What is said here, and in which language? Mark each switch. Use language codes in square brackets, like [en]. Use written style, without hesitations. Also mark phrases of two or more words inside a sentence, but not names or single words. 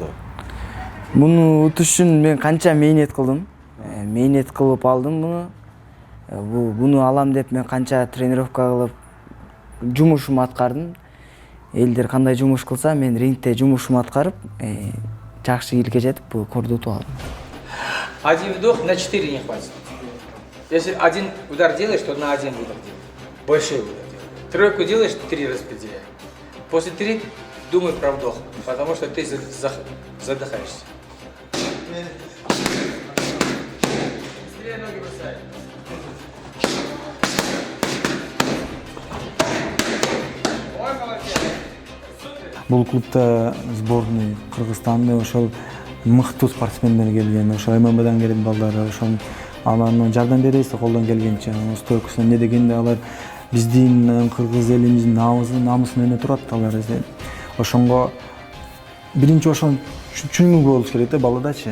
[ky] Муну утуш үчүн мен канча мээнет кылдым. Мээнет кылып алдым муну. Буну алам деп мен канча тренировка кылып жумушумду аткардым. Элдер кандай жумуш кылса, мен рингте жумушумду аткарып, жакшы ийгиликке жетип бул курду утуп алдым. [ru] Один вдох на 4 не хватит. Если один удар делаешь, то на один удар делай. Большой удар делай. Тройку делаешь, 3 распределяй. После 3 думай про вдох, потому что ты задыхаешься. Быстрее ноги бросай. Ой, молодец. Супер. [ky] Бул клубда сборный Кыргызстанды ошол мыктуу спортсмендер келген, ошо ММАдан келген балдар, ошол аларга жардам беребиз колдон келгенче. Стойкусун эмне дегенде алар биздин кыргыз элимиздин намысын өйнө турат алар. Ошонго биринчи ошол түшүнүү болуш керек да баладачы.